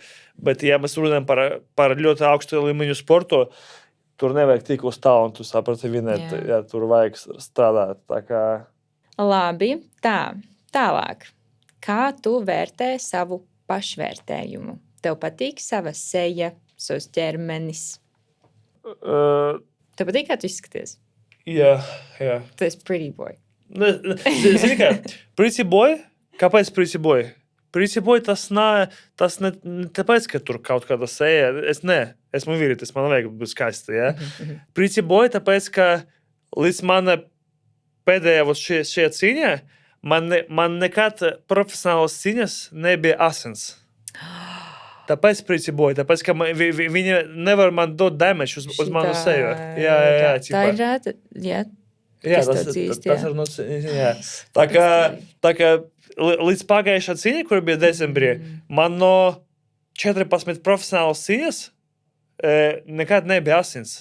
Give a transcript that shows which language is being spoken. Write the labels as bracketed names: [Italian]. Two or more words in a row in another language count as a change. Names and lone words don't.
[Latvian] Bet, ja mēs runājam par ļoti augstu līmeņu sportu, tur nevajag tik uz talantu, saprati, vinēt, tur vajag strādāt. Tā kā... Labi, tālāk. Kā tu vērtē savu pašvērtējumu? Tev patīk sava seja, savs ķermenis? Tev patīk, kā tu izskaties? Jā. Tu esi [English] pretty boy. [Latvian] Zini kā, [English] pretty boy? Kāpēc pretty boy? Pretty boy [Latvian] tas ne tāpēc, ka tur kaut kāda seja. Esmu vīrietis, man vajag būt skaisti, ja? [English] Pretty boy [Latvian] tāpēc, ka līdz mana pēdējā šie cīņā, man nekad profesionālas cīņas nebija asins. Tāpēc [English] pretty boy, [Latvian] tāpēc, ka viņi nevar man dot damage uz manu seju. Jā. Tā ir rēta, jā. Jā, kas to dzīst, jā. tas ir jā. Tā kā līdz pagājušā cīņa, kur bija decembrī, man no 14 profesionālas cīņas nekad nebija asins.